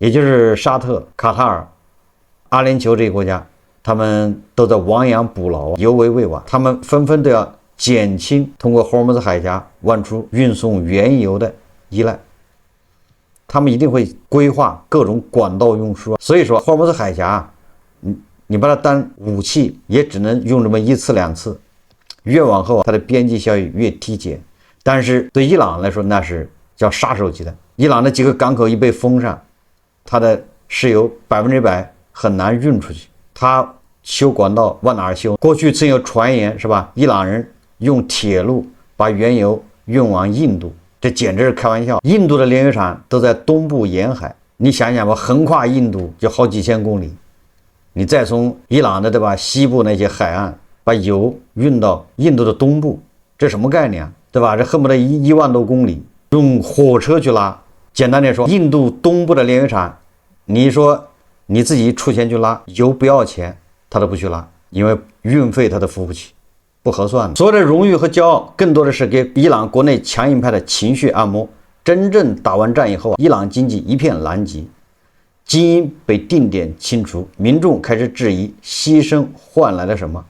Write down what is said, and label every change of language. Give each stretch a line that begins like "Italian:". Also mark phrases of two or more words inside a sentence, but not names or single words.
Chinese: 也就是沙特、卡塔爾、阿聯酋這些國家，他們都在亡羊補牢，猶為未晚，他們紛紛都要減輕通過霍爾木茲海峽往出運送原油的依賴，他們一定会規劃各種管道運輸。所以說霍爾木茲海峽你把它當武器也只能用這麼一次兩次，越往後它的邊際效益越提前。但是對伊朗來說那是叫杀手级的，伊朗的幾個港口一被封上，它的石油100%很難運出去，它修管道往哪兒修？過去曾有傳言是吧？伊朗人用鐵路把原油運往印度，這簡直是開玩笑。印度的煉油廠都在東部沿海，你想想吧，橫跨印度就好幾千公里，你再從伊朗的对吧西部那些海岸把油運到印度的東部，這什麼概念啊？對吧？這恨不得1萬多公里，用火車去拉。簡單點說，印度東部的煉油廠，你說你自己出錢去拉，油不要錢，他都不去拉，因為運費他都付不起，不合算的。所有的榮譽和驕傲，更多的是給伊朗國內強硬派的情緒按摩。真正打完仗以後，伊朗經濟一片狼藉，精英被定點清除，民眾開始質疑犧牲換來了什麼。